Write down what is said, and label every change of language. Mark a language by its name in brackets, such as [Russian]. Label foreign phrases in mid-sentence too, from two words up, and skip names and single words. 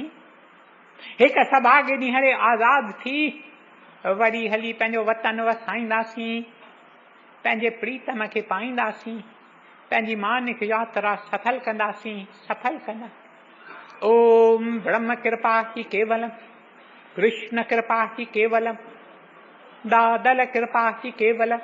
[Sindhi] हिकु सभागे ॾींहुं हरे आज़ाद थी वरी हली पंहिंजो वतन वसाईंदासीं, पंहिंजे प्रीतम खे पाईंदासीं, पंहिंजी मानिक यात्रा सफल कंदासीं। [Sanskrit] ओम ब्रह्म कृपा ही केवलम, कृष्ण कृपा ही केवलम, दादल कृपा ही केवलम।